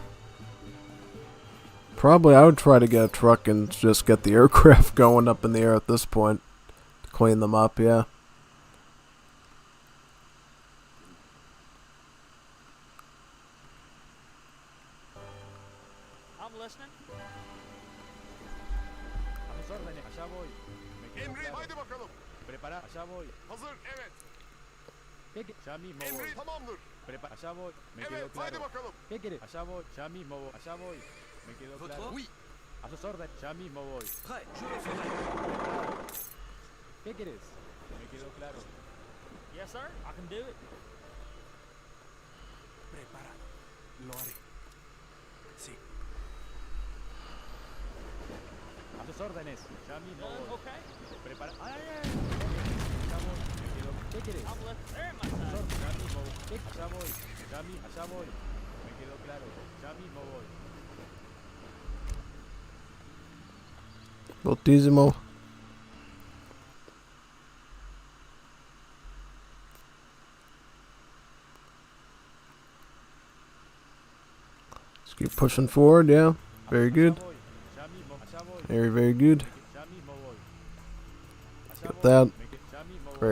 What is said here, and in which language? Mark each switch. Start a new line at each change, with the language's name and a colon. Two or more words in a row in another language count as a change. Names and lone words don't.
English: Probably I would try to get a truck and just get the aircraft going up in the air at this point. To clean them up, yeah. I'm listening.
Spanish: A sus órdenes. Allá voy. Me quedó
Turkish: Emri,
Spanish: claro.
Turkish: haydi bakalım.
Spanish: Prepara. Allá voy.
Turkish: Hazır, evet.
Spanish: ¿Qué querés? Ya mismo voy.
Turkish: Emri tamamdır.
Spanish: Prepara. Allá voy. Me quedó
Turkish: Evet, haydi
Spanish: claro.
Turkish: bakalım.
Spanish: ¿Qué querés? Allá voy. Ya mismo voy. Allá voy. Me quedó claro.
French: Oui.
Spanish: A sus órdenes. Ya mismo voy.
French: Prêt, je le ferai.
Spanish: ¿Qué querés? Me quedó claro.
English: Yes, sir. I can do it.
Spanish: Preparado. Lo haré. Sí. A sus órdenes. Ya mismo
English: Guns,
Spanish: voy.
English: okay.
Spanish: Prepara. ¡Ay, ay, ay! Allá voy. Me quedó. ¿Qué querés?
English: I'm listening. There at my
Spanish: A sus
English: side.
Spanish: órdenes. Ya mismo voy. ¿Qué? Allá voy. Allá voy. Me quedó claro. Ya mismo voy. Voltissimo.
English: Let's keep pushing forward, yeah. Very good.
Spanish: Allá voy. Ya mismo. Allá voy.
English: Very, very good.
Spanish: Ya mismo voy. Allá
English: Get
Spanish: voy.
English: that.
Spanish: Ya mismo voy.